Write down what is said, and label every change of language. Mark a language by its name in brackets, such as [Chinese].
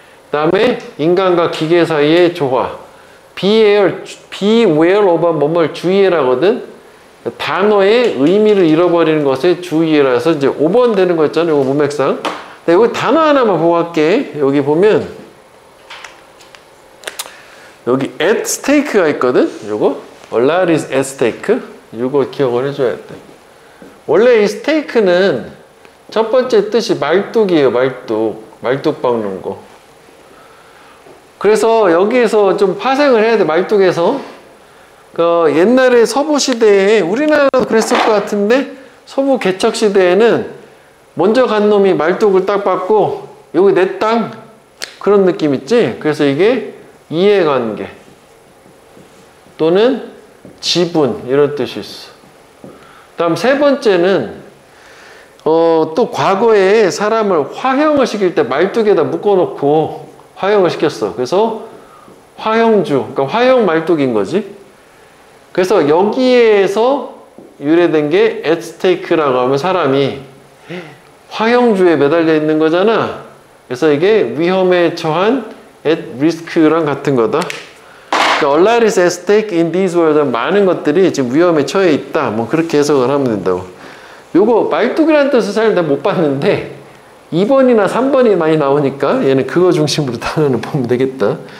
[Korean] 다음에 인간과 기계 사이의 조화. [English] beware of [Korean] 뭐뭘 주의해라거든. 단어의 의미를 잃어버리는 것에 주의해라서 이제 5번 되는 거 있잖아요. 이거 문맥상. 네, 여기 단어 하나만 보고 갈게. 여기 보면 여기 at stake가 있거든. [English] 요거 a lot is at stake. [Korean] 요거 기억을 해줘야 돼. 원래 이 스테이크는 첫 번째 뜻이 말뚝이에요. 말뚝 박는 거. 그래서 여기에서 좀 파생을 해야 돼. 말뚝에서. 그 옛날에 서부 시대에 우리나라도 그랬을 것 같은데 서부 개척 시대에는 먼저 간 놈이 말뚝을 딱 받고 여기 내 땅 그런 느낌 있지? 그래서 이게 이해관계 또는 지분 이런 뜻이 있어. 다음 세 번째는 또 과거에 사람을 화형을 시킬 때 말뚝에다 묶어놓고 화형을 시켰어. 그래서 화형주, 그러니까 화형 말뚝인 거지. 그래서 여기에서 유래된 게 at stake라고 하면 사람이 화형주에 매달려 있는 거잖아. 그래서 이게 위험에 처한 at risk랑 같은 거다. 그러니까 [English] a lot is at stake in this world. [Korean] 많은 것들이 지금 위험에 처해 있다. 뭐 그렇게 해석을 하면 된다고. 요거 말뚝이라는 뜻을 잘 못 봤는데 2번이나 3번이 많이 나오니까 얘는 그거 중심으로 단어를 보면 되겠다.